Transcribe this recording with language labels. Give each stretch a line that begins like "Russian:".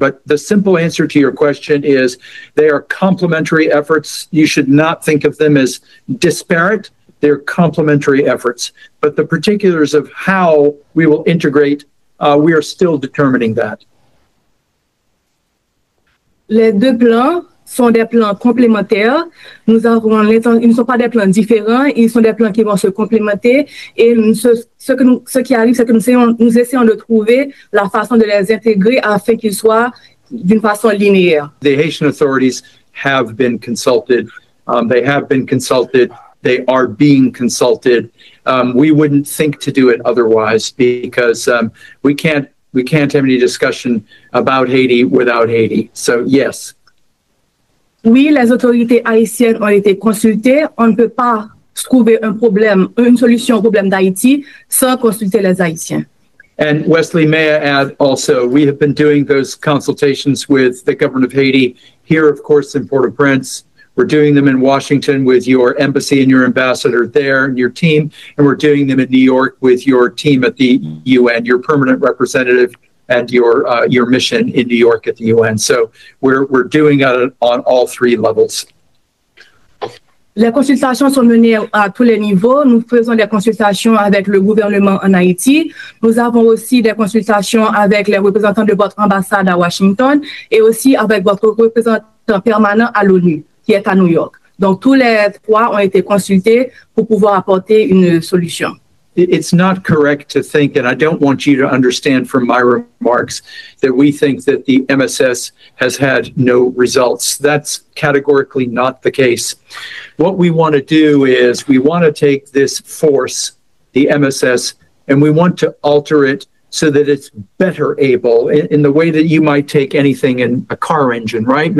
English: But the simple answer to your question is they are complementary efforts. You should not think of them as disparate. They're complementary efforts. But the particulars of how we will integrate, we are still determining that.
French: Les deux plans sont des plans complémentaires. Ils ne sont pas des plans différents, ils sont des plans qui vont se complémenter. Et ce qui arrive, c'est que nous essayons de trouver la façon de les intégrer afin qu'ils soient d'une façon linéaire.
English: The Haitian authorities have been consulted. They have been consulted. They are being consulted. We wouldn't think to do it otherwise because we can't have any discussion about Haiti without Haiti. So yes.
French: Oui, les autorités haïtiennes ont été consultées. On ne peut pas trouver une solution au problème d'Haïti sans consulter les Haïtiens.
English: And Wesley, may I add also, we have been doing those consultations with the government of Haiti here, of course, in Port-au-Prince. We're doing them in Washington with your embassy and your ambassador there and your team. And we're doing them in New York with your team at the UN, your permanent representative and your mission in New York at the UN. So we're doing it on all three levels.
French: Les consultations sont menées à tous les niveaux. Nous faisons des consultations avec le gouvernement en Haïti. Nous avons aussi des consultations avec les représentants de votre ambassade à Washington et aussi avec votre représentant permanent à l'ONU, qui est à New York. Donc, tous les trois ont été consultés pour pouvoir apporter une solution.
English: It's not correct to think, and I don't want you to understand from my remarks, that we think that the MSS has had no results. That's categorically not the case. What we want to do is we want to take this force, the MSS, and we want to alter it so that it's better able in the way that you might take anything in a car engine, right?